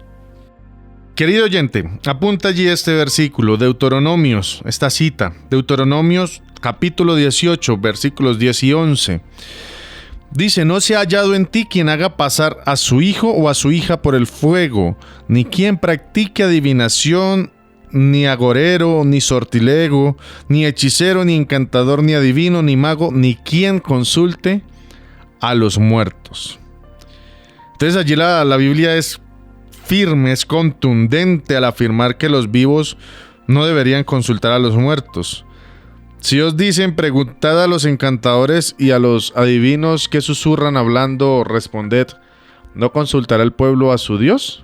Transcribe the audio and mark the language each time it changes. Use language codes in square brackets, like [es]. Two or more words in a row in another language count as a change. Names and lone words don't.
[es] Querido oyente, apunta allí este versículo, Deuteronomios, esta cita, Deuteronomios capítulo 18, versículos 10 y 11. Dice, no se ha hallado en ti quien haga pasar a su hijo o a su hija por el fuego, ni quien practique adivinación, ni agorero, ni sortilego, ni hechicero, ni encantador, ni adivino, ni mago, ni quien consulte a los muertos. Entonces allí la Biblia es firme, es contundente al afirmar que los vivos no deberían consultar a los muertos. Si os dicen, preguntad a los encantadores y a los adivinos que susurran hablando, responded, ¿no consultará el pueblo a su Dios?